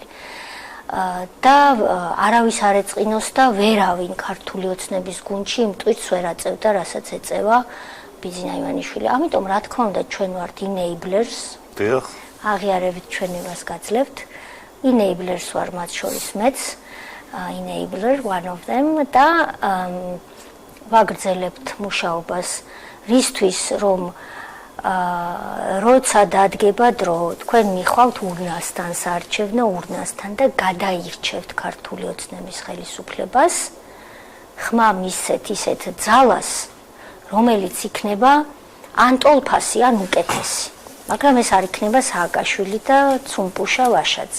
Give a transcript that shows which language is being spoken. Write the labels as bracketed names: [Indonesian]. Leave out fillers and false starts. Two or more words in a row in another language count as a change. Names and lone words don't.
[Georgian] და არავის არ ეწყინოს და ვერავინ ქართული ოცნების გუნდში იმ ტვირთს ვერ აწევდა, რასაც ეწევა ბიძინა ივანიშვილი. ამიტომ რა თქმა უნდა ჩვენ ვართ enablers. დიახ. აღიარებით ჩვენებას გაძლევთ. enablers ვარ მათ შორის მეც. [English] enabler one of them [Georgian] და ვაგრძელებთ მუშაობას რისთვის რომ როცა დადგება დრო თქვენ მიხვალთ ურნასთან საარჩევნო ურნასთან და გადაირჩევთ ქართული ოცნების ხელისუფლებას ხმა მისცეთ ისეთ ძალას რომელიც იქნება ან ტოლფასი ან უკეთესი მაგრამ ეს არ იქნება სააკაშვილი და ცუმპუშა ვაშაძე